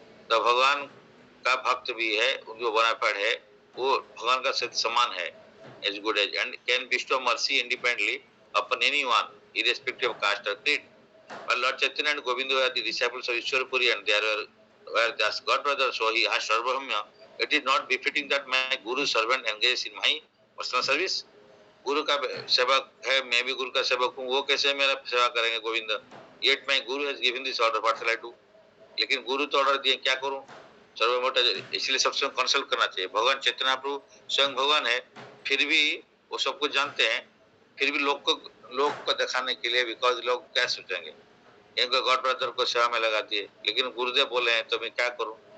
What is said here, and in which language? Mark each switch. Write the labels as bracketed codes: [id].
[hi] तो भगवान का भक्त भी है, जो bona fide है, वो भगवान का समान है, [en] as good as, and can bestow mercy independently upon anyone, irrespective of caste or creed. But Lord Chaitanya and Govinda were the disciples of Ishwarpuri and they were just God brothers. So he asked Sarvabhaumya, it is not befitting that my guru servant engages in my personal service. [hi] गुरु का सेवक है, मैं भी गुरु का सेवक हूँ, वो कैसे मेरा सेवा करेंगे Govind? [en] Yet my guru has given this order, what shall I do? [hi] लेकिन गुरु तो ऑर्डर दिए, क्या करूँ? सर्वमोटा, इसलिए सबसे कंसल्ट करना चाहिए. भगवान चैतन्य प्रभु स्वयं भगवान है, फिर भी वो सब कुछ जानते हैं, फिर भी लोग को दिखाने के लिए, बिकॉज लोग क्या सोचेंगे, इनको गॉड ब्रदर को सेवा में लगा दिए, लेकिन गुरुदेव बोले हैं तो मैं क्या करूँ?